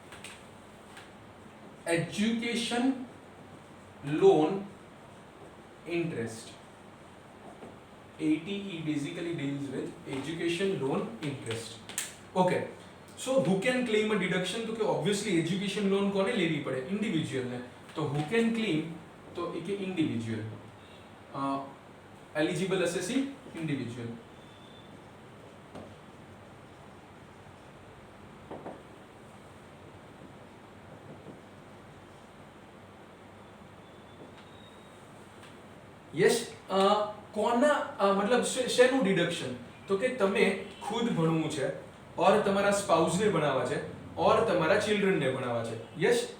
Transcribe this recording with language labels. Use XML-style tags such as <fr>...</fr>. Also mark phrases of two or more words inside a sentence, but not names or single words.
<en>education loan interest 80E basically deals with education loan interest okay so who can claim a deduction</en> <gu>તો કે</gu> <en>obviously education loan</en> <gu>કોને લેવી પડે ઇન્ડિવિડ્યુઅલ ને તો</gu> <en>who can claim</en> <gu>તો એ કે ઇન્ડિવિડ્યુઅલ</gu> <en>eligible assessee individual</en> <gu>yes કોના મતલબ શેનું ડિડક્શન તો કે તમે ખુદ ભણવું છે और તમારા સ્પાઉસ ને ભણાવવા છે और તમારા ચિલ્ડ્રન ને ભણાવવા છે યસ</gu>